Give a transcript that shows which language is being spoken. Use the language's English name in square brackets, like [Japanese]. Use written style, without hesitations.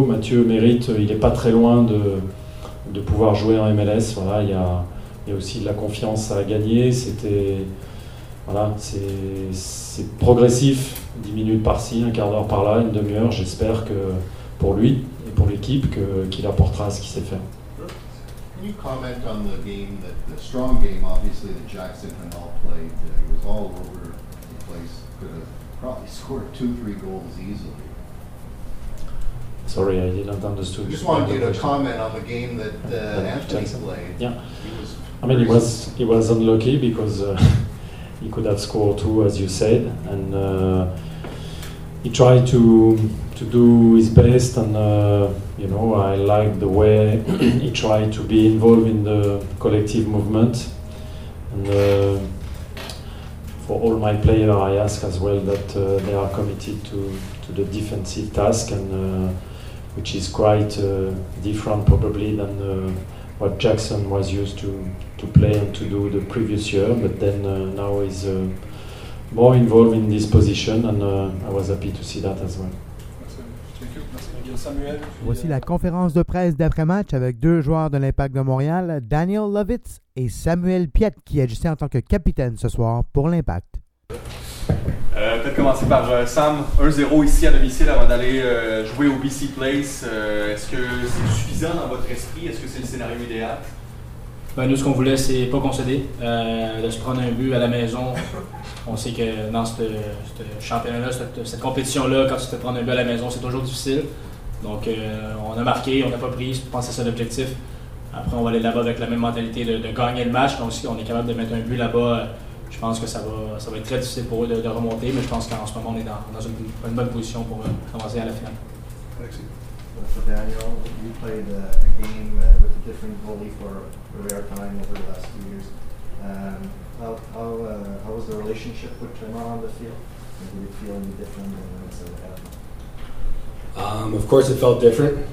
[French] Mathieu mérite, il n'est pas très loin de pouvoir jouer en MLS. Voilà, il y a aussi de la confiance à gagner. C'est progressif, 10 minutes par-ci, un quart d'heure par-là, une demi-heure. J'espère que pour lui et pour l'équipe, qu'il apportera ce qu'il sait faire. [English] Can you comment on the game, the strong game, obviously, that Jackson and all played? He was all over the place, could have probably scored 2-3 goals easily. Sorry, I didn't understand. I just wanted you to comment on the game that Anthony played. Yeah. He was unlucky because he could have scored 2, as you said, and he tried to do his best, and I like the way he tried to be involved in the collective movement. And for all my players, I ask as well that they are committed to the defensive task, and which is quite different probably than what Jackson was used to play and to do the previous year. But then now he's more involved in this position, and I was happy to see that as well. [French] Samuel. Voici la conférence de presse d'après-match avec deux joueurs de l'Impact de Montréal, Daniel Lovitz et Samuel Piette, qui agissait en tant que capitaine ce soir pour l'Impact. Peut-être commencer par Sam, 1-0 ici à domicile avant d'aller jouer au BC Place. Est-ce que c'est suffisant dans votre esprit? Est-ce que c'est le scénario idéal? Ben, nous, ce qu'on voulait, c'est pas concéder. De se prendre un but à la maison. On sait que dans ce championnat-là, cette compétition-là, quand tu te prends un but à la maison, c'est toujours difficile. Donc, on a marqué, on n'a pas pris, je pense que c'est ça l'objectif. Après, on va aller là-bas avec la même mentalité de gagner le match. Donc, si on est capable de mettre un but là-bas, je pense que ça va être très difficile pour eux de remonter. Mais je pense qu'en ce moment, on est dans une bonne position pour avancer à la finale. Alexis. [English] So Daniel, you played a game with a different goalie for rare time over the last few years. How was the relationship with Turner on the field? Did it feel any different than when it's ever happened? Of course, it felt different.